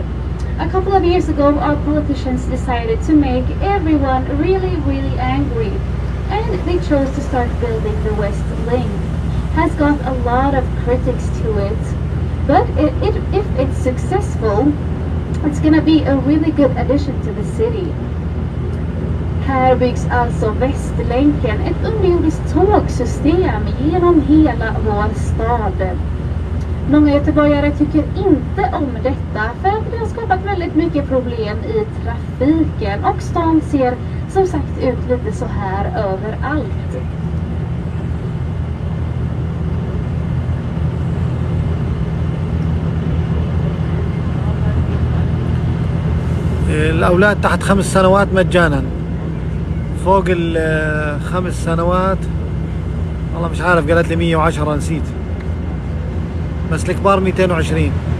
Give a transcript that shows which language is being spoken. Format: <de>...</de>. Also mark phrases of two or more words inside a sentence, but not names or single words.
<en>A couple of years ago, our politicians decided to make everyone really, really angry. And they chose to start building the West Link. Has got a lot of critics to it, but if it's successful, it's gonna be a really good addition to the city.</en> <sv>Här byggs alltså Västlänken, ett underjordiskt tågsystem genom hela vår stad. Många göteborgare tycker inte om detta för att det har skapat väldigt mycket problem i trafiken och stan ser som sagt ut lite så här överallt.</sv> <ar>الأولاد تحت 5 سنوات مجانا، فوق ال5 سنوات والله مش عارف، قالت لي 110 نسيت، بس الكبار 220.</ar>